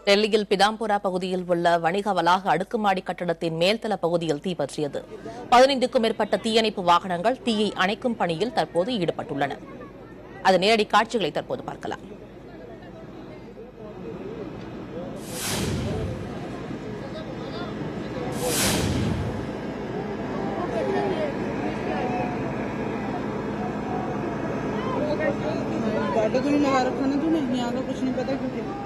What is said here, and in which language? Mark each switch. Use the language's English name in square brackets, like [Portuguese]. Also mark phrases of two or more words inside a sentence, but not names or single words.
[Tamil] டெல்லியில் பிதாம்புரா பகுதியில் உள்ள வணிக வளாக அடுக்குமாடி கட்டடத்தின் மேல்தள பகுதியில் தீ பற்றியது. 15க்கும் மேற்பட்ட தீயணைப்பு வாகனங்கள் தீயை அணைக்கும் பணியில் தற்போது ஈடுபட்டுள்ளன. அது நேரடி காட்சிகளை தற்போது பார்க்கலாம். [Hindi] गाड़ी तो नहीं लगा रखा ना तूने, यहाँ का कुछ नहीं पता क्यों?